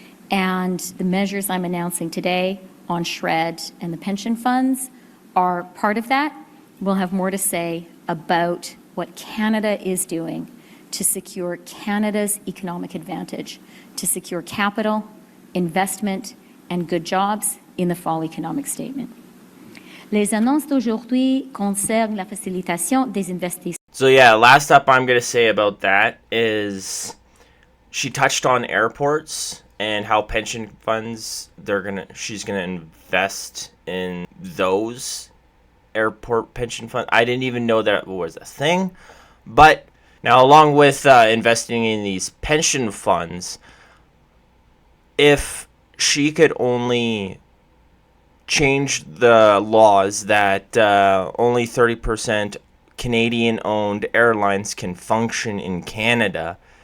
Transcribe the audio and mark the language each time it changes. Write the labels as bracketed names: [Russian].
[English] And the measures I'm announcing today on SHRED and the pension funds are part of that. We'll have more to say about what Canada is doing to secure Canada's economic advantage, to secure capital, investment, and good jobs in the Fall Economic Statement. [French] Les annonces d'aujourd'hui concernent la facilitation des investissements. [English] So yeah, last up I'm going to say about that is she touched on airports and how pension funds, she's gonna invest in those airport pension funds. I didn't even know that was a thing. But now, along with investing in these pension funds, if she could only change the laws that only 30% Canadian-owned airlines can function in Canada,